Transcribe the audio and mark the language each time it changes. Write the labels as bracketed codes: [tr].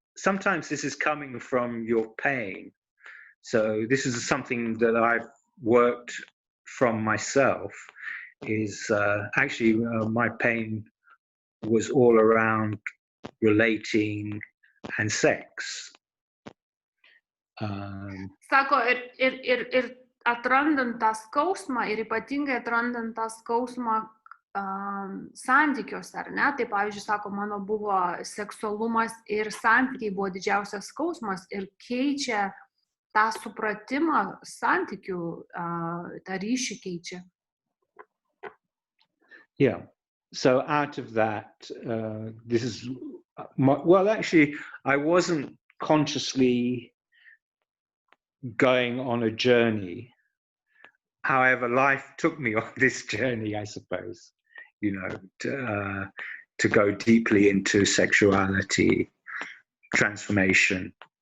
[en] Sometimes this is coming from your pain. So this is something that I've worked from myself, is actually my pain was all around relating and sex. [lt] Sako, ir atrandant tą skausmą, ir ypatingai atrandant tą skausmą santykiuose, ar ne? Tai pavyzdžiui, sako, mano buvo seksualumas ir santykiai buvo didžiausias skausmas ir keičia tą supratimą santykių, tą ryšį keičia. [en] Yeah. So out of that, this is, well, actually, I wasn't consciously going on a journey. However, life took me on this journey, I suppose, you know, to go deeply into sexuality, transformation.